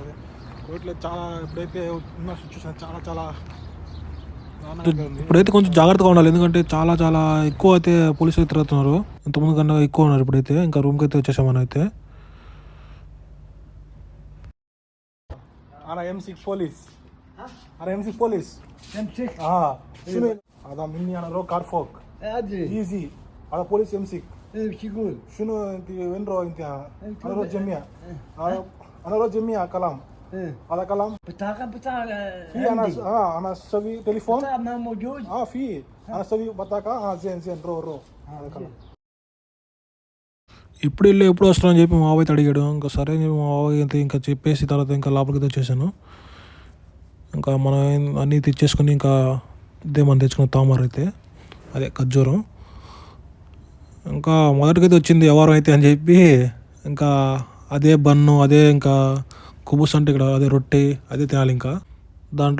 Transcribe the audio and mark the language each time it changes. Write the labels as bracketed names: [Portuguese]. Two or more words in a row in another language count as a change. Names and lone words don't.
[Telugu] అదే రోడ్లో చాలా ఇప్పుడైతే ఉన్న సిచ్యువేషన్ చాలా ఇప్పుడైతే కొంచెం జాగ్రత్తగా ఉండాలి. ఎందుకంటే చాలా ఎక్కువ అయితే పోలీసులు అయితే తిరుగుతున్నారు. ఇంతకుముందు కన్నా ఎక్కువ ఉన్నారు ఇప్పుడైతే. ఇంకా రూమ్కి అయితే వచ్చేసాం మనం అయితే. [Arabic] M6 పోలీస్ M6 పోలీస్ هذا مني انا رو كارفوك ايزي هذا بوليس يمسك شنو انت وين رو انت انا رو جميع انا رو جميع كلام هذا كلام بطاقة في انا اسوي تليفون ما موجود في انا اسوي بطاقة زين رو هذا كلام. [Telugu] ఇప్పుడు వెళ్ళి ఎప్పుడు వస్తాను అని చెప్పి మా బాబాయ్ అడిగాడు. ఇంకా సరే అని మా బాబాయ్ అయితే ఇంకా చెప్పేసి తర్వాత ఇంకా లోపలికి వచ్చేసాను. ఇంకా మనం అన్నీ తెచ్చేసుకుని ఇంకా ఇదే మనం తెచ్చుకున్న తామర అయితే అదే ఖర్జూరం. ఇంకా మొదటికైతే వచ్చింది ఎవరు అయితే అని చెప్పి ఇంకా అదే బన్ను అదే ఇంకా కుబుస్ అంటే ఇక్కడ అదే రొట్టె అదే తినాలి.